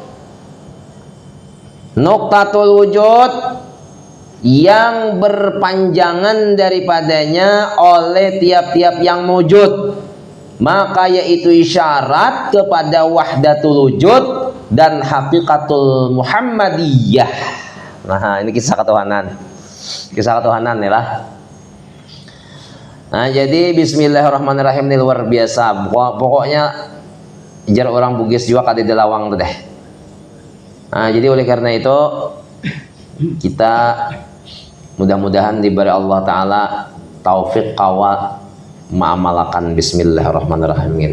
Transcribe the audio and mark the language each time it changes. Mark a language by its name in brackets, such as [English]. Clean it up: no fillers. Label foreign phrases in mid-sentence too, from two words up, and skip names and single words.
[Arabic] Nuqtatul wujud [Indonesian] yang berpanjangan daripadanya oleh tiap-tiap yang wujud. Maka yaitu isyarat kepada [Arabic] wahdatul wujud [Indonesian] dan [Arabic] hakikatul Muhammadiyah. [Indonesian] Nah, ini kisah ketuhanan. Kisah ketuhanan ya lah. Nah, jadi bismillahirrahmanirrahim ini luar biasa. [Banjar] Pokoknya jar orang Bugis juga kada delawang tuh deh. [Indonesian] Nah, jadi oleh karena itu kita mudah-mudahan diberi Allah Ta'ala taufik [Banjar] kawa ma'amalakan [Indonesian] bismillahirrahmanirrahim ini.